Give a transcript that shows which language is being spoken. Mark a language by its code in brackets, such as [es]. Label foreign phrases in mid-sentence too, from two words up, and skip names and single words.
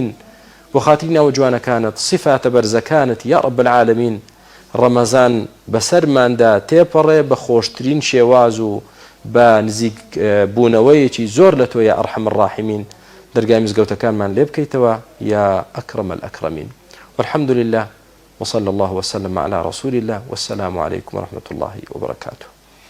[ckb] بۆ خاتری ناوە جوانەکانت صیفاتە بەرزەکانت [ar] یا رب العالمین [ckb] ڕەمەزان بەسەرماندا تێپەڕێ بە خۆشترین شێواز و بە نزیک بوونەوەیەکی زۆر لە تۆ [ar] یا ئەرحەم الراحیمین، [ckb] دەرگای مزگەوتەکانمان لێ بکەیتەوە [ar] یا ئەکرەمە الئەکرەمین. والحمد لله وصلى الله وسلم على رسول الله والسلام عليكم ورحمة الله وبركاته.